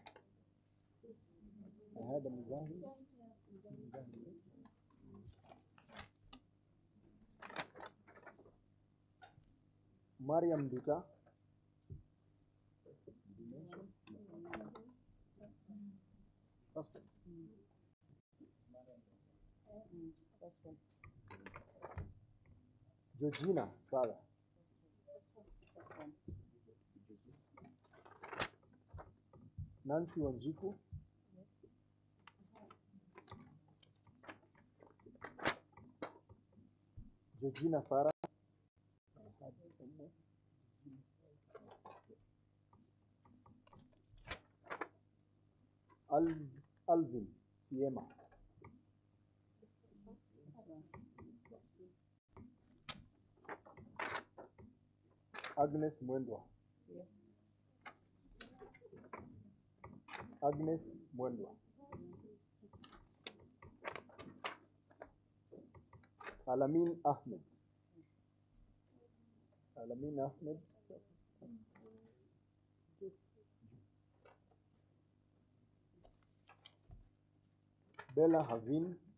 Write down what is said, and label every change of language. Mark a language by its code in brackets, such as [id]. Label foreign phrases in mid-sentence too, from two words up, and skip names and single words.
[en] I had a Muzahim. Mariam Dita. First one. Georgina Sarah. Nancy Wanjiku. Georgina Sarah. Alvin Siema. Agnes Mwendwa. Agnes Mwendwa. Alamin Ahmed. Alamin Ahmed. Bella Havin.